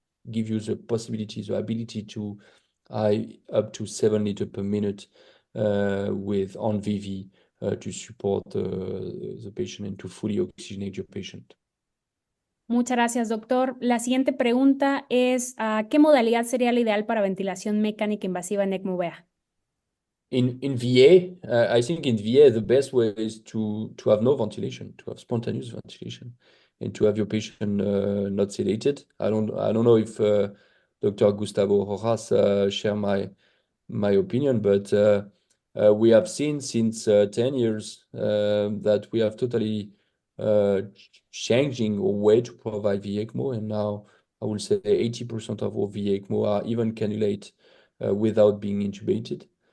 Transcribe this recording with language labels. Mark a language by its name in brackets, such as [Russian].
[English] give you the possibility, the ability to up to 7 liters per minute with on VV to support the patient and to fully oxygenate your patient. [Spanish] Muchas gracias, doctor. La siguiente pregunta es, ¿qué modalidad sería la ideal para ventilación mecánica invasiva en ECMO VA? [English] In VA, I think in VA, the best way is to have no ventilation, to have spontaneous ventilation, and to have your patient not sedated. I don't know if Dr. Gustavo Rojas share my opinion, but we have seen since 10 years that we have totally changing a way to provide VA ECMO, and now I will say 80% of our VA ECMO are even cannulate without being intubated.